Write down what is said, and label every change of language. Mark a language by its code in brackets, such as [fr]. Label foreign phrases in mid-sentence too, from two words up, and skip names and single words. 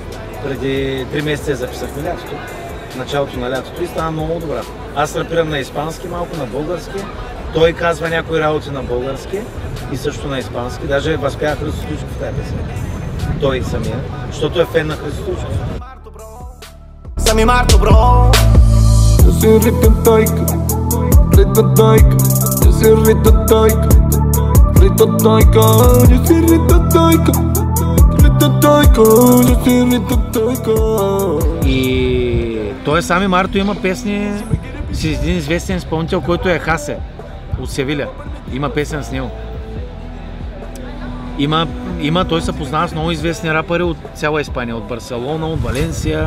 [bg] Преди 3 месеца я записахме лятото, началото на лятото и стана много добра. Аз рапирам на испански, малко на български. Той казва някои работи на български и също на испански. Даже възпява Христо Стоичков в тази песен. Той самия, защото е фен на Христо Стоичков. Сами Марто, бро! [es] Yo soy Rito Toica, Rito Toica, yo soy Rito Toica, Rito Toica, yo soy Rito Toica. [bg] И той Сами Марто има песни с един известен изпълнител, който е Хасе от Севиля. Има песен с него. Той се познава с много известни рапъри от цяла Испания, от Барселона, от Валенсия.